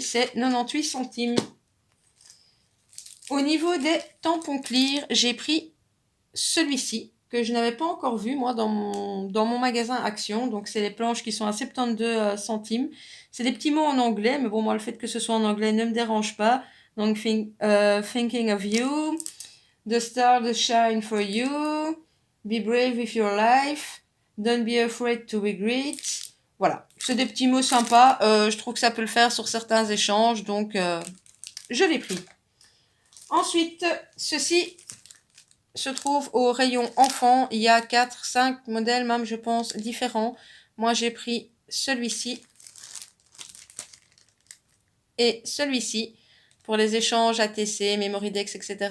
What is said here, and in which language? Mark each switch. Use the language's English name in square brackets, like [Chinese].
[French] C'est 98 centimes. Au niveau des tampons clear, j'ai pris celui-ci que je n'avais pas encore vu moi dans mon magasin Action. Donc c'est les planches qui sont à 72 centimes. C'est des petits mots en anglais, mais bon, moi le fait que ce soit en anglais ne me dérange pas. [English] Donc thinking of you, the star to shine for you, be brave with your life, don't be afraid to be great. [French] Voilà, c'est des petits mots sympas. Je trouve que ça peut le faire sur certains échanges, donc je l'ai pris. Ensuite, ceci se trouve au rayon enfant. Il y a 4-5 modèles même, je pense, différents. Moi, j'ai pris celui-ci et celui-ci pour les échanges ATC, Memorydex, etc.